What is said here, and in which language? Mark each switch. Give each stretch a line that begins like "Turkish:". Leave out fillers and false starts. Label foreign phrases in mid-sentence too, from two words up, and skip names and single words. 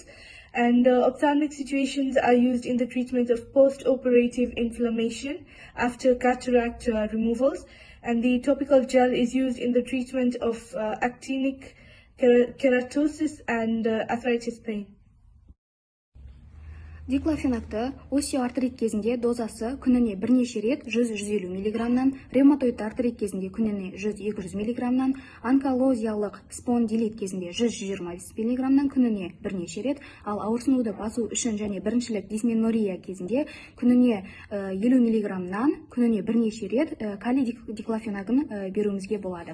English: And ophthalmic situations are used in the treatment of post-operative inflammation after cataract removals. And the topical gel is used in the treatment of actinic keratosis and arthritis pain.
Kazakh: Диклофенакты остеоартрит кезінде дозасы күніне бірнеше рет 100-150 мг, ревматоидты артрит кезінде күніне 100-200 мг, онкологиялық спондилит кезінде 100-120 мг күніне бірнеше рет, ал ауырсынуды басу үшін және біріншілік дисменория кезінде күніне 50 мг-нан күніне бірнеше рет калий диклофенагын беруімізге болады.